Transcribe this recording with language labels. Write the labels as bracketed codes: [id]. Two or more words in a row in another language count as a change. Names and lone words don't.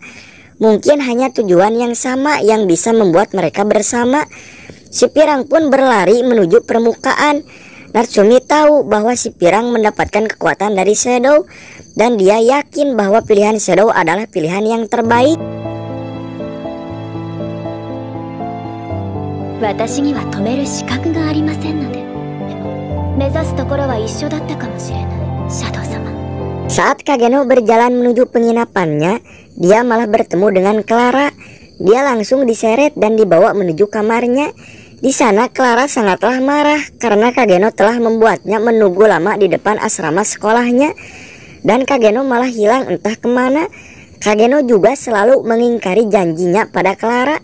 [id] Mungkin hanya tujuan yang sama yang bisa membuat mereka bersama. Si Pirang pun berlari menuju permukaan. Natsumi tahu bahwa si Pirang mendapatkan kekuatan dari Shadow. dan dia yakin bahwa pilihan Shadow adalah pilihan yang terbaik. [ja] 私には止める資格がありませんので。でも目指すところは一緒だったかもしれない、シャドウ様。 [id] Saat Kageno berjalan menuju penginapannya, dia malah bertemu dengan Clara. Dia langsung diseret dan dibawa menuju kamarnya. Di sana Clara sangatlah marah karena Kageno telah membuatnya menunggu lama di depan asrama sekolahnya. Dan Kageno malah hilang entah kemana. Kageno juga selalu mengingkari janjinya pada Clara.